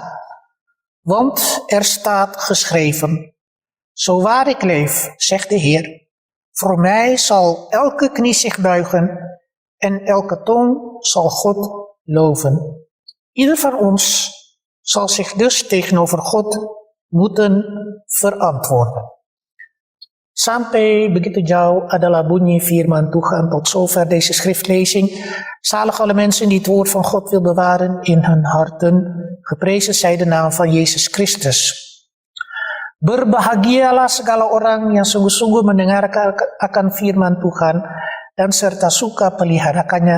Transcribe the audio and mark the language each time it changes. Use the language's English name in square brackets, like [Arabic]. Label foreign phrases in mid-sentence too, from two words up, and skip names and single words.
[Dutch] Want er staat geschreven, zo waar ik leef, zegt de Heer, voor mij zal elke knie zich buigen en elke tong zal God loven. Ieder van ons zal zich dus tegenover God moeten verantwoorden. [Indonesian] Sampai begitu jauh adalah bunyi firman Tuhan. [Dutch] Tot zover deze schriftlezing. Zalig alle mensen die het woord van God wil bewaren in hun harten. Geprezen zij de naam van Jezus Christus. [Indonesian] Berbahagialah segala orang yang sungguh-sungguh mendengarkan akan firman Tuhan dan serta suka peliharakannya.